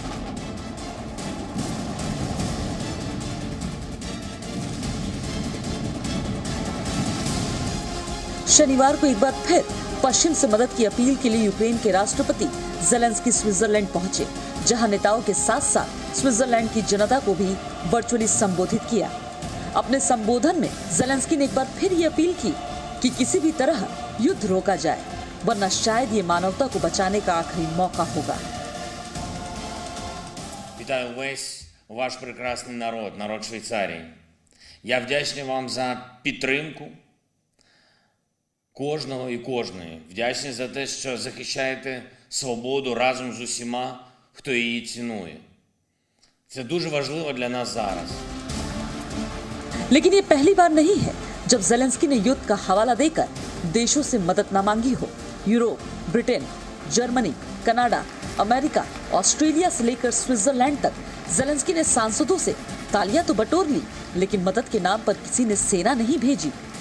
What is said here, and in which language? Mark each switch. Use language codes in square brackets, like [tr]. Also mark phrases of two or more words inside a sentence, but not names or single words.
[hi] शनिवार को एक बार फिर पश्चिम से मदद की अपील के लिए यूक्रेन के राष्ट्रपति जेलेंस्की स्विट्जरलैंड पहुंचे, जहां नेताओं के साथ साथ स्विट्जरलैंड की जनता को भी वर्चुअली संबोधित किया। अपने संबोधन में जेलेंस्की ने एक बार फिर ये अपील की कि किसी भी तरह युद्ध रोका जाए, वरना शायद ये मानवता को बचाने का आखिरी मौका होगा। [uk] Вітаю весь ваш прекрасний народ, народ Швейцарії. Я вдячний вам за підтримку кожного і кожної. Вдячний за те, що захищаєте свободу разом з усіма, хто її цінує. Це дуже важливо для нас зараз. [hi] लेकिन ये पहली बार नहीं है जब जेलेंस्की ने युद्ध का हवाला देकर देशों से मदद न मांगी हो। यूरोप, ब्रिटेन, जर्मनी, कनाडा, अमेरिका, ऑस्ट्रेलिया से लेकर स्विट्जरलैंड तक जेलेंस्की ने सांसदों से तालियां तो बटोर ली, लेकिन मदद के नाम पर किसी ने सेना नहीं भेजी।